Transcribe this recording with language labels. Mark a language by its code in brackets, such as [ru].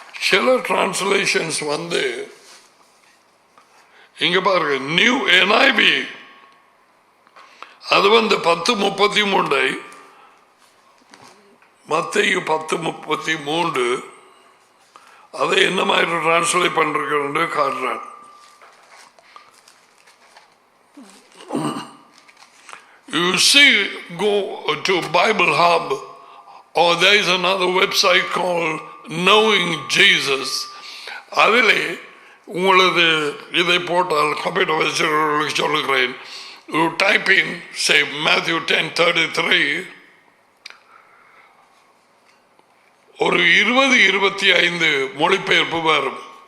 [ta] சில டிரான்ஸ்லேஷன்ஸ் வந்து இங்க பாருங்க, நியூ NIV அது வந்து 10:33 மத்தேயு 10:33 அதை என்ன மாதிரி டிரான்ஸ்லேட் பண்றது காட்டுறான். [en] You see, go to Bible Hub, or there is another website called Knowing Jesus. [ta] அதிலே உங்களது இதை போட்டால் கம்ப்யூட்டர் வச்சு சொல்லுகிறேன். [en] You type in, say, Matthew 10:33, [ta] ஒரு 20-25 மொழிபெயர்ப்பு வரும்.